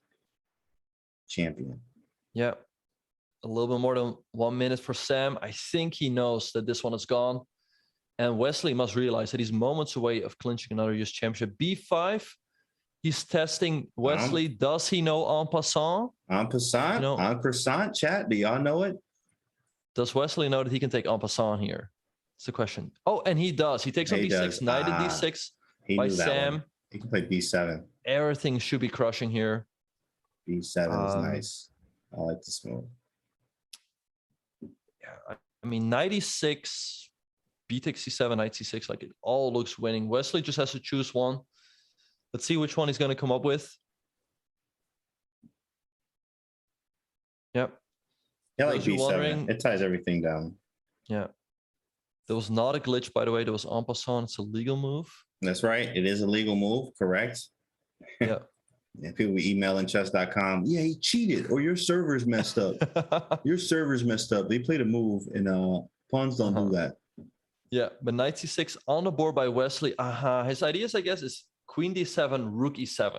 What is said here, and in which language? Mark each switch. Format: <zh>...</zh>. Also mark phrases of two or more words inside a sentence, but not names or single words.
<en>champion. Yeah, a little bit more than 1 minute for Sam. I think he knows that this one is gone. And Wesley must realize that he's moments away of clinching another US championship. B5, he's testing Wesley. Does he know</en> <fr>en passant? En passant? En croissant,</fr> <en>chat? Do y'all know it? Does Wesley know that he can take</en> <fr>en passant</fr> <en>here? That's the question. Oh, and he does. He takes on B6, knight to D6 by Sam. He can play B7. Everything should be crushing here. B7 is nice. I like this move. Yeah, I mean, knight E6, B takes C7, knight C6, like it all looks winning. Wesley just has to choose one. Let's see which one he's going to come up with. Yep. Yeah, like B7. It ties everything down. Yeah. There was not a glitch, by the way. There was</en> <fr>en passant.</fr> <en>It's a legal move. That's right. It is a legal move. Correct. Yeah. And people be emailing chess.com. Yeah, he cheated, or your server's messed up. Your server's messed up. They played a move, and pawns don't do that. Yeah, but knight C6 on the board by Wesley. His ideas, I guess, is queen D7, rook E7.</en>